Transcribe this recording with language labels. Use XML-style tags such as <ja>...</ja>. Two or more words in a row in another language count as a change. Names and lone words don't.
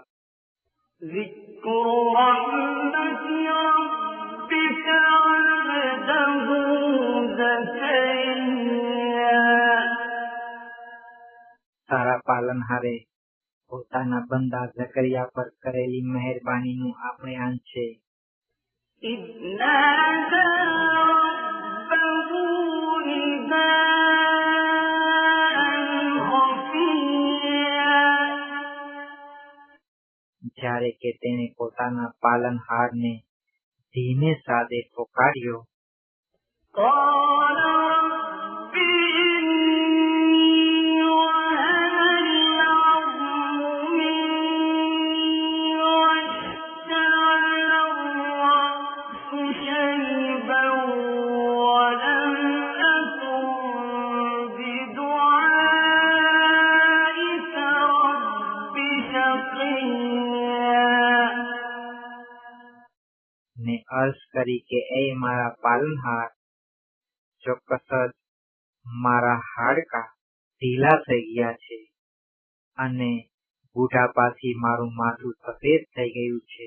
<ar>ذكر رحمة ربك عبده زكريا।</ar> <gu>તારા પાલનહારે પોતાના બંદા ઝકરિયા પર કરેલી મહેરબાનીનું આપણે અંત છે।</gu> <ar>إذ نادى ربه نداء خفيا।</ar> <gu>જ્યારે કે તેણે પોતાના પાલનહારને ધીમે સાદે પોકાર્યો।</gu> <ar>قال رب إني وهن العظم مني واشتعل الرأس شيبا ولم أكن بدعائك رب شقيا।</ar> <gu>ને અર્જ કરી કે એ મારા પાલનહાર, ચોક્કસ જ મારા હાડકાં ઢીલા થઈ ગયા છે અને બુઢાપાથી મારું માથું સફેદ થઈ ગયું છે।</gu>